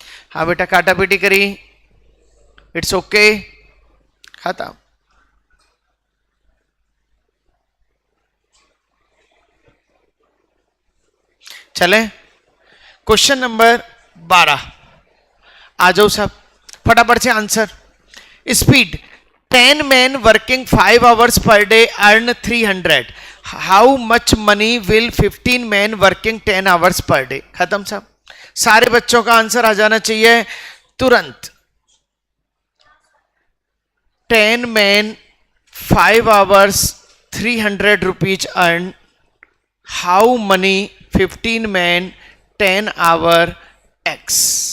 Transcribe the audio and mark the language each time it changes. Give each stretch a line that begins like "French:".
Hindi: हाँ बेटा काटा पीटी करी, इट्स ओके, खत्म। चले क्वेश्चन नंबर 12, आ जाओ सब फटाफट से answer.
English: Speed, 10 men working 5 hours per day earn 300. How much money will 15 men working 10 hours per day?
Hindi: खत्म साहब। सारे बच्चों का आंसर आ जाना चाहिए तुरंत।
English: 10 men 5 hours 300 rupees earn. How many 15 men 10 hour x?